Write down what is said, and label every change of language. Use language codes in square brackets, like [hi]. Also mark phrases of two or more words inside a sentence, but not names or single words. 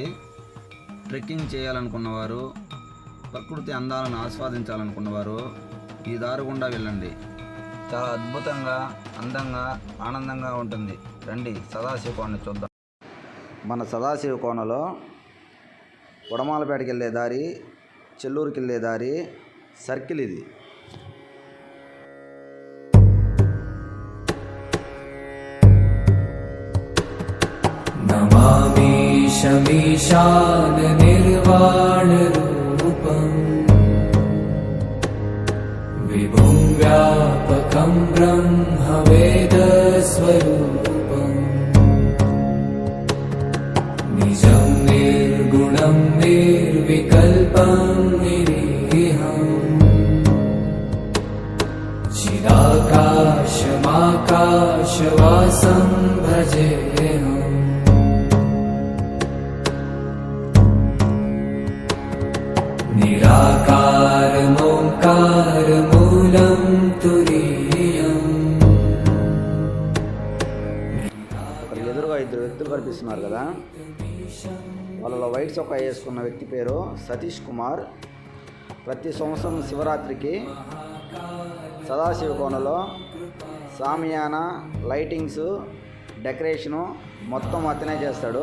[te] ట్రెక్కింగ్ చేయాలనుకున్నవారు, ప్రకృతి అందాలను ఆస్వాదించాలనుకున్నవారు ఈ దారి గుండా వెళ్ళండి. చాలా అద్భుతంగా, అందంగా, ఆనందంగా ఉంటుంది. రండి సదాశివ కోనని చూద్దాం. మన సదాశివ కోనలో వడమాలపేటకి వెళ్ళే దారి, చెల్లూరుకి వెళ్ళే దారి సర్కిల్ ఇది. [sa] शमीशान निर्वाण रूपम् विभुं व्यापकं ब्रह्म वेद स्वरूपम् निजं निर्गुणं निर्विकल्पं निरीहम् चिदाकाशमाकाशवासं भजेऽहम् निराकारमोङ्कारमूलं तुरीयम्. [te] ఇక్కడ ఎదురుగా ఇద్దరు వ్యక్తులు కనిపిస్తున్నారు కదా, వాళ్ళలో వైట్ చొక్కా వేసుకున్న వ్యక్తి పేరు సతీష్ కుమార్. ప్రతి సంవత్సరం శివరాత్రికి సదాశివ కోనలో సామియానా, లైటింగ్స్, డెకరేషను మొత్తం అతనే చేస్తాడు.